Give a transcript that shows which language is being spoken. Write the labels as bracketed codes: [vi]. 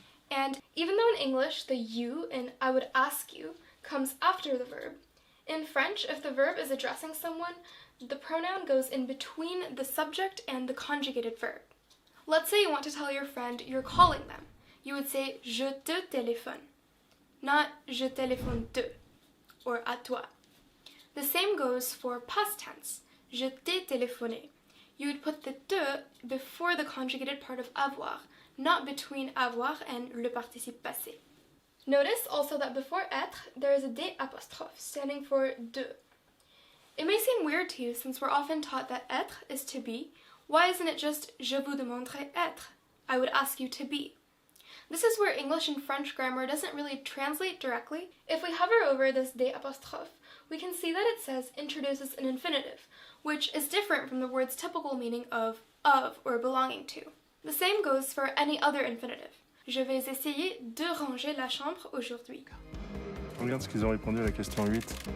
[en] And even though in English the you in I would ask you comes after the verb, in French, if the verb is addressing someone, the pronoun goes in between the subject and the conjugated verb. Let's say you want to tell your friend you're calling them. You would say [fr] je te téléphone, [en] not [fr] je téléphone te, [en] or [fr] à toi. [en] The same goes for past tense. [fr] Je t'ai téléphoné. [en] You would put the te before the conjugated part of avoir, not between avoir and [fr] le participe passé. [en] Notice also that before être, there is a d apostrophe, standing for de. It may seem weird to you since we're often taught that être is to be. Why isn't it just [fr] je vous demanderai être? [en] I would ask you to be. This is where English and French grammar doesn't really translate directly. If we hover over this d apostrophe, we can see that it says introduces an infinitive, which is different from the word's typical meaning of or belonging to. The same goes for any other infinitive. [fr] Je vais essayer de ranger la chambre aujourd'hui. Regarde ce qu'ils ont répondu à la question 8.